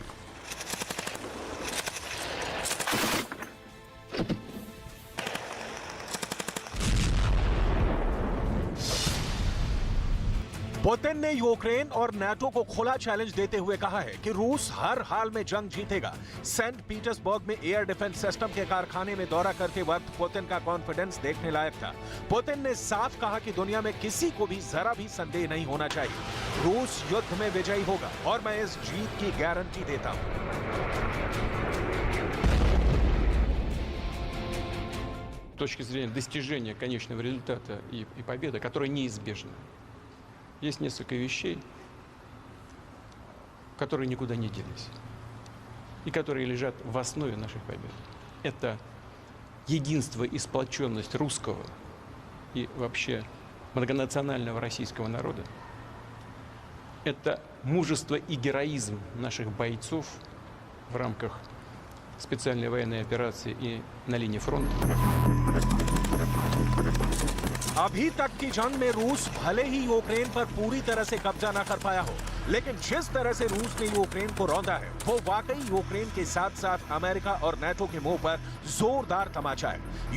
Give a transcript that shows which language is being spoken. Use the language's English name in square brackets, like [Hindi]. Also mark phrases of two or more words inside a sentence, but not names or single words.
[Hindi] पुतिन ने यूक्रेन और नाटो को खुला चैलेंज देते हुए कहा है कि रूस हर हाल में जंग जीतेगा। सेंट पीटर्सबर्ग में [English] air defense system [Hindi] के कारखाने में दौरा करते वक्त पुतिन का कॉन्फिडेंस देखने लायक था। पुतिन ने साफ कहा कि दुनिया में किसी को भी जरा भी संदेह नहीं होना चाहिए, रूस युद्ध में विजयी होगा और मैं इस जीत की गारंटी देता हूं। [Russian] С точки зрения достижения конечного результата и победы, которая неизбежна, есть несколько вещей, которые никуда не делись и которые лежат в основе наших побед. Это единство и сплоченность русского и вообще многонационального российского народа. Это мужество и героизм наших бойцов в рамках специальной военной операции и на линии фронта. [Hindi] अभी तक की जंग में रूस भले ही यूक्रेन पर पूरी तरह से कब्जा न कर पाया हो, लेकिन जिस तरह से रूस ने यूक्रेन को रौंदा है वो वाकई यूक्रेन के साथ साथ अमेरिका और नाटो के मुंह पर जोरदार तमाचा है।